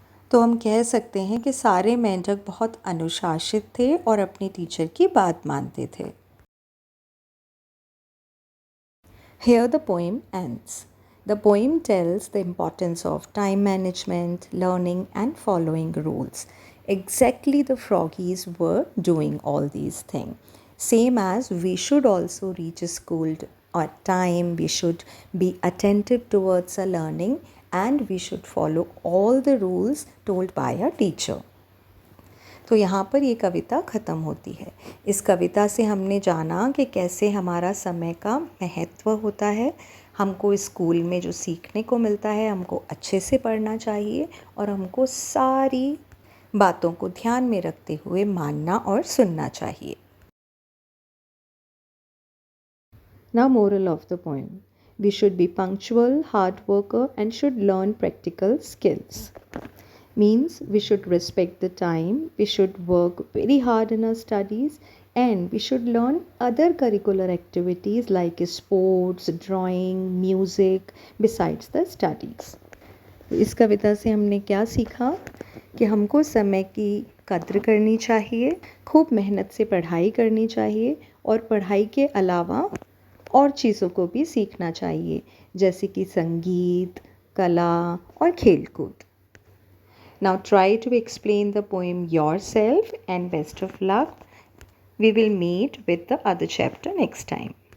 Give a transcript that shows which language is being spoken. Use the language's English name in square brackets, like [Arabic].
[Hindi] तो हम कह सकते हैं कि सारे मेंढक बहुत अनुशासित थे और अपने टीचर की बात मानते थे. [English] Here the poem ends. The poem tells the importance of time management, learning and following rules. Exactly the froggies were doing all these things. Same as we should also reach school on time, we should be attentive towards our learning, and we should follow all the rules told by our teacher. [Hindi] तो यहाँ पर ये कविता ख़त्म होती है। इस कविता से हमने जाना कि कैसे हमारा समय का महत्व होता है। हमको स्कूल में जो सीखने को मिलता है हमको अच्छे से पढ़ना चाहिए और हमको सारी बातों को ध्यान में रखते हुए मानना और सुनना चाहिए। [English] Now, moral of the poem. We should be punctual, hard worker, and should learn practical skills. Means we should respect the time, we should work very hard in our studies, and we should learn other curricular activities like sports, drawing, music, besides the studies. [Hindi] इस कविता से हमने क्या सीखा कि हमको समय की कद्र करनी चाहिए, खूब मेहनत से पढ़ाई करनी चाहिए और पढ़ाई के अलावा और चीज़ों को भी सीखना चाहिए, जैसे कि संगीत, कला और खेलकूद। [English] Now try to explain the poem yourself and best of luck. We will meet with the other chapter next time.